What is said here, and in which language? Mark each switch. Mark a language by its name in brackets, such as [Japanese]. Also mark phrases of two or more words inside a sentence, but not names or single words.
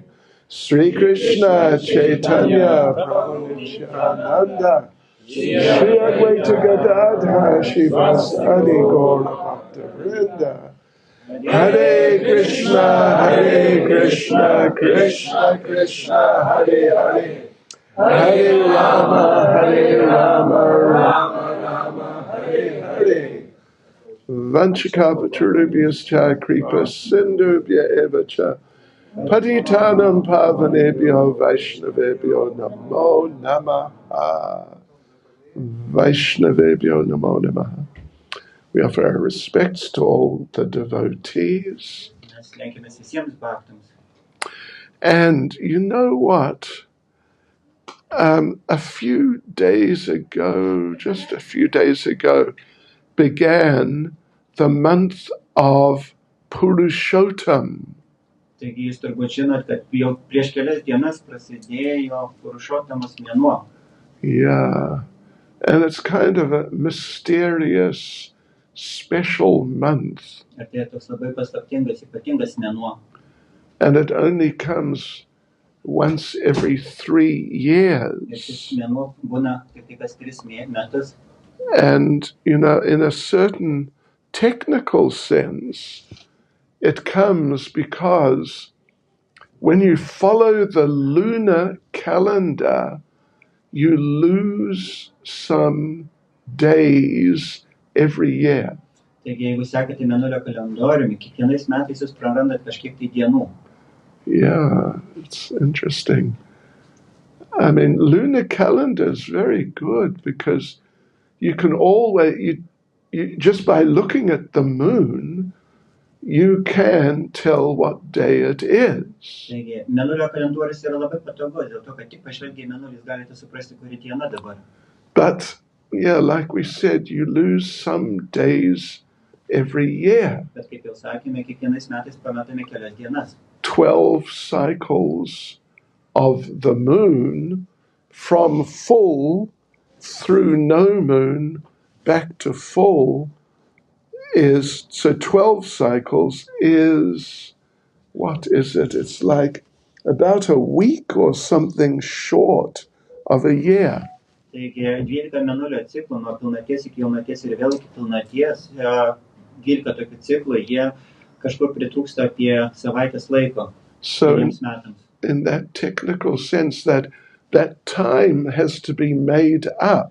[Sanskrit] Sri Krishna Chaitanya Prabhu Nityananda Shri Advaita Gadadhara Shivasadi Gaura Bhakta Vrinda Hare Krishna, Krishna Krishna, Hare Hare, Hare Rama, Rama Rama, Hare Hare. Vanchakapachurubhyascha kripa sindhubhya evacha, Patitanam pavanebhyo Vaishnavebhyo namo namaha. Vaishnavebhyo namo namaha. [English] We offer our respects to all the devotees. And you know what? Just a few days ago, began the month of Purushottama. [Lithuanian] Taigi jūs turbūt žinot, kad jau prieš kelias dienas prasidėjo Purushottamos mėnuo. [English] Yeah, and it's kind of a mysterious, special month. [Lithuanian] Ir tai toks labai paslaptingas, ypatingas mėnuo. [English] And it only comes once every 3 years. [Lithuanian] Ir šis mėnuo būna tik kas 3 metus. [English] And, in a certain technical sense, it comes because when you follow the lunar calendar, you lose some days every year. [Lithuanian] Taigi, jeigu sekate mėnulio kalendoriumi, kiekvienais metais jūs prarandat kažkiek tai dienų. [English] Yeah, it's interesting. I mean, lunar calendar is very good because you can always, you just by looking at the moon, you can tell what day it is. [Lithuanian] Taigi, mėnulio kalendorius yra labai patogus, dėl to, kad tik pažvelgę į mėnulį galite suprasti, kuri diena dabar. [English] But, yeah, like we said, you lose some days every year. [Lithuanian] Bet kaip jau sakėme, kiekvienais metais pametame kelias dienas. [English] 12 cycles of the moon from full through no moon back to full is, so 12 cycles is, what is it? It's like about a week or something short of a year. [Lithuanian] Taigi 12 mėnulio ciklų nuo pilnaties iki jaunaties ir vėl iki pilnaties, 12 tokių ciklų, jie kažkur pritrūksta apie savaitės laiko [English] So [Lithuanian] keliems metams. [English] in that technical sense, that time has to be made up.